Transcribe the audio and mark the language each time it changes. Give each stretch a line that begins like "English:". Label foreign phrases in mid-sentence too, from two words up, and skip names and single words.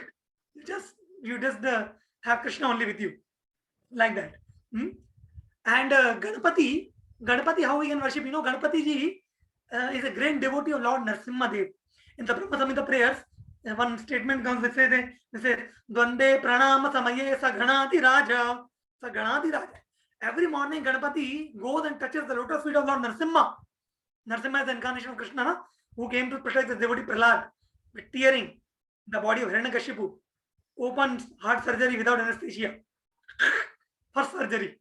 English: You just have Krishna only with you. Like that. And Ganapati, how we can worship? You know, Ganapati ji is a great devotee of Lord Narasimha Dev. In the Brahma Samhita prayers, one statement comes which says,
Sanskrit: Dvande pranama samaye sa ganati raja. Sa ganati raja.
English: Every morning Ganapati goes and touches the lotus feet of Lord Narasimha. Narasimha is the incarnation of Krishna, who came to protect the devotee Prahlad with tearing the body of Hiranyakashipu. Open heart surgery without anesthesia. First surgery.